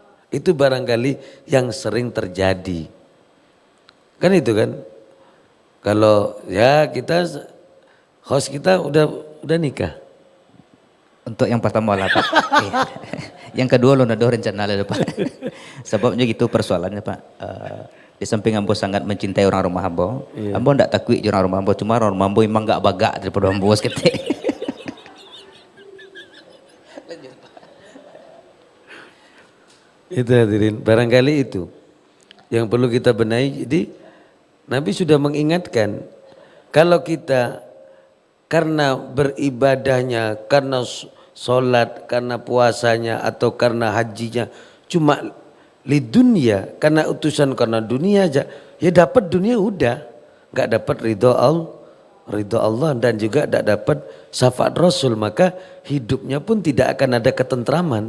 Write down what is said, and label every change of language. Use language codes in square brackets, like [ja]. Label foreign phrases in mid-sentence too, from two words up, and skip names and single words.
[id] Itu barangkali yang sering terjadi. Kan itu kan, kalau ya kita host kita udah nikah. Untuk yang pertama lah Pak. Yang kedua lo nado rencana lah Pak. Sebabnya gitu persoalannya Pak. [min] Di samping ambo sangat mencintai orang rumah ambo, ambo ndak takut orang rumah ambo, cuma orang rumah ambo emang gak bagak daripada ambo sekete. [id] Itu hadirin, barangkali itu yang perlu kita benahi. Jadi Nabi sudah mengingatkan, kalau kita karena beribadahnya, karena sholat, karena puasanya, atau karena hajinya, cuma lidunya, karena utusan, karena dunia aja, ya dapat dunia udah, gak dapat ridho Allah dan juga gak dapat syafaat Rasul, maka hidupnya pun tidak akan ada ketentraman.